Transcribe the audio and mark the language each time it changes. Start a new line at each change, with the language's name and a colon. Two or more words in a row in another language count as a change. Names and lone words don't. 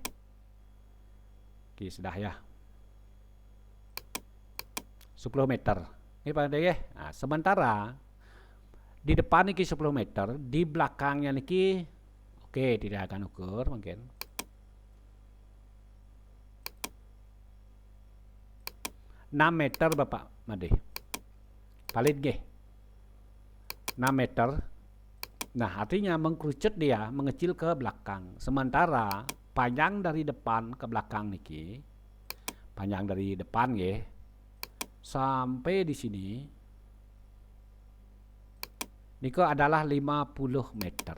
Indonesian: Oke sudah ya. 10 meter. Ini Pak Made nggih. Nah, sementara di depan niki 10 meter, di belakangnya niki oke tidak akan ukur mungkin. 6 meter Bapak Made. Palit nggih. 6 meter. Nah, artinya mengkerucut dia, mengecil ke belakang. Sementara panjang dari depan ke belakang niki, panjang dari depan nggih, sampai di sini niko adalah 50 meter.